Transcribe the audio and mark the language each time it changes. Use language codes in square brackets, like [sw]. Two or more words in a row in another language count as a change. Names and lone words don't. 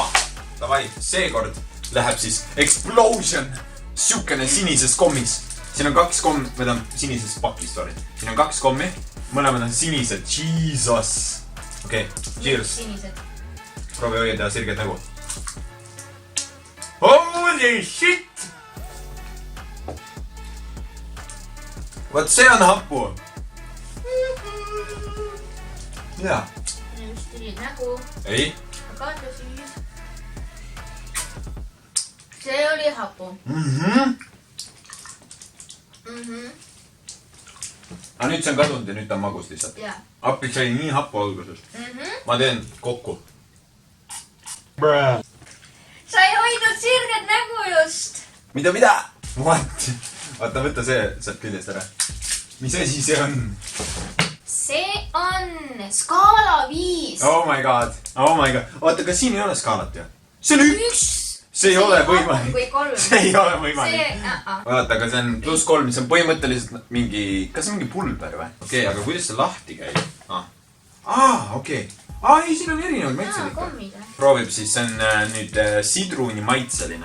[et] Davai, seekord läheb siis explosion. Siukene sinises kommis. Siin on 2 kommi, või ta on sinises pakis, sorry. Siin on 2 kommi. Mõlemad on sinised. Jesus. Okei, cheers. Sinised. Proovi hoida sirget nägu. [en] Holy shit! [et] Vaat see on hapu. Jaa. Just tuli nägu. Ei. Kaata siis. See oli hapu. Aga nüüd see on kadunud ja nüüd ta on magus lihtsalt. Jaa. Appi sai nii hapu alguses. Ma teen kokku. Sa ei hoidnud sirget nägu just. Mida? What? Vaata, võtta see sealt küljest ära. Mis asi see on? See on skaala 5. [en] Oh my god. [et] Oota, kas siin ei ole skaalat ju? See on 1. See ei ole võimalik. See ei ole võimalik. Vaata, aga see on +3, see on põhimõtteliselt mingi, kas see on mingi pulber või? Okei, aga kuidas see lahti käib? Okei. Ei, siin on erinevad maitsed ikka. Proovib siis, see on nüüd sidruni maitseline.